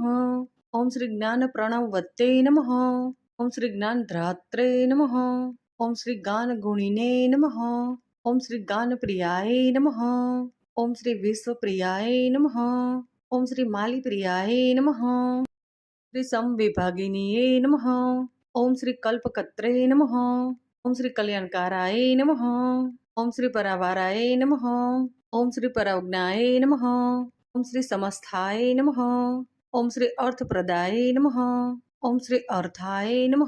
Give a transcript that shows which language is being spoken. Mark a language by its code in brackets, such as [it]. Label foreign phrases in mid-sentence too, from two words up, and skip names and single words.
[sa] ओम श्री ज्ञान प्रणवत्ते नमः। ओम श्री ज्ञान ध्रात्रे नमः। ओम श्री गान गुणिने नमः। ओम श्री गान प्रियाय नमः। ओम श्री विश्व प्रियाय नमः। ओम श्री माली प्रियाय नमः। श्री समविभागिनीये नमः। ઓમ શ્રી કલ્પકત્રે નમઃ. ઓમ શ્રી કલ્યાણકારાય નમઃ. ઓમ શ્રી પરાવારાય નમઃ. ઓમ શ્રી પરાવજ્ઞાય નમઃ. ઓમ શ્રી સમસ્થાય નમઃ. ઓમ શ્રી અર્થપ્રદાય નમઃ. ઓમ શ્રી અર્થાય નમઃ.